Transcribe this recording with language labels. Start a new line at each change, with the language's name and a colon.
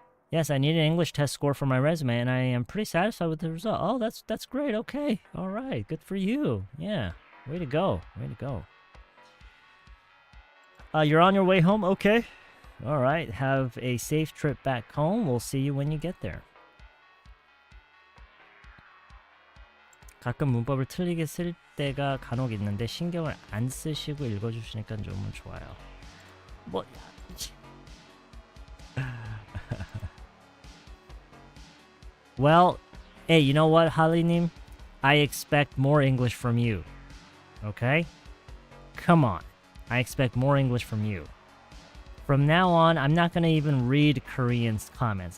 English: Yes, I need an English test score for my resume, and I am pretty satisfied with the result. Oh, that's great. Okay. All right. Good for you. Yeah. Way to go. Way to go. You're on your way home? Okay. All right. Have a safe trip back home. We'll see you when you get there.
Korean: 가끔 문법을 틀리게 쓸 때가 간혹 있는데 신경을 안 쓰시고 읽어주시니까 너무 좋아요. 뭐...
English: Well, hey, you know what, Halinim? I expect more English from you. Okay? Come on. I expect more English from you. From now on, I'm not going to even read Korean comments.